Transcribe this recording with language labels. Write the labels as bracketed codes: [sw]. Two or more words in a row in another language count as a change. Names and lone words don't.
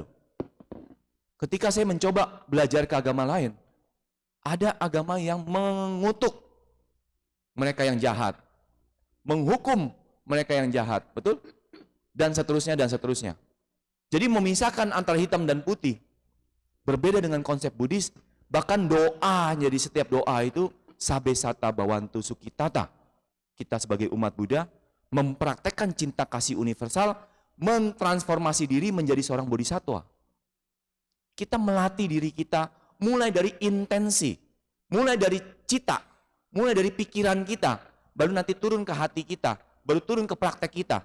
[id] Ketika saya mencoba belajar ke agama lain, ada agama yang mengutuk mereka yang jahat, menghukum mereka yang jahat, betul? Dan seterusnya dan seterusnya. Jadi memisahkan antara hitam dan putih. Berbeda dengan konsep Buddhis, bahkan doa, jadi setiap doa itu [pi] sabe sata bawantu sukitata. [id] Kita sebagai umat Buddha mempraktekkan cinta kasih universal, mentransformasi diri menjadi seorang bodhisattva. Kita melatih diri kita mulai dari intensi, mulai dari cita, mulai dari pikiran kita, baru nanti turun ke hati kita, baru turun ke praktek kita.